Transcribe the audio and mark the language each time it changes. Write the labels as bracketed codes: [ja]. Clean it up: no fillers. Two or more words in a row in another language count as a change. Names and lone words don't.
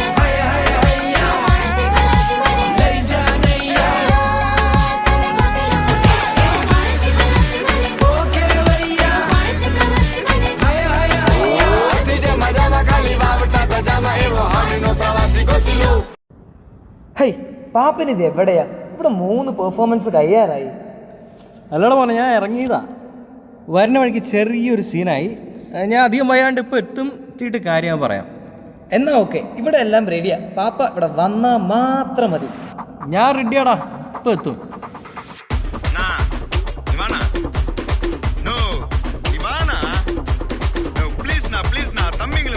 [gu] હાય હાય હૈયા કોણ છે ખલાસી મને લઈ જા નૈયા તમે ગોતી લો એવું કોણ છે ખલાસી મને ઓકે ભૈયા કોણ છે પ્રવાસી મને હાય હાય હૈયા મોતી જે મજામાં ખાલી વાવટા ધજામાં એવો હાડનો પ્રવાસી ગોતી લો [ml] ഹേയ് പാപ്പനിത് എവിടെയാ? ഇവിടെ 3 പെർഫോമൻസ് കഴിയാറായി. അല്ലടാ മോനെ, ഞാൻ ഇറങ്ങിയതാ. വരുന്ന വഴിക്ക് ചെറിയൊരു സീനായി. ഞാൻ അധികം വയ്യാണ്ട് ഇപ്പോൾ എത്തിയിട്ട് കാര്യം പറയാം. എന്നാ ഓക്കെ, ഇവിടെ എല്ലാം റെഡിയാ. പാപ്പ ഇവിടെ വന്നാ മാത്രം മതി. ഞാൻ റെഡിയാടാ, ഇപ്പോൾ എത്തും. [en] No, Ivana. No, please na, thambi.